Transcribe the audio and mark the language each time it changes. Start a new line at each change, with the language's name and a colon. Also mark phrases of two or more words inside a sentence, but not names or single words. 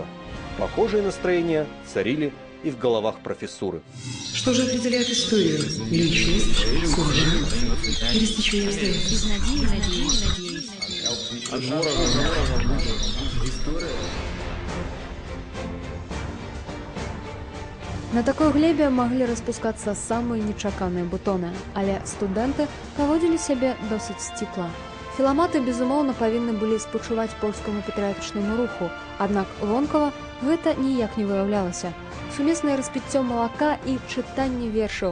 Russian: Похожие настроения царили и в головах профессуры. Что же определяет историю? Личность, судьба или стечение обстоятельств?
Belarusian: На такой глебе маглі распускацца самыя нечаканыя бутоны, але студэнты паводзілі сябе досыць сціпла. Філаматы, безумоўна, павінны былі спачуваць польскаму патрыятычнаму руху, аднак вонкава гэта ніяк не выяўлялася. Сумеснае распіццё малака і чытанне вершаў.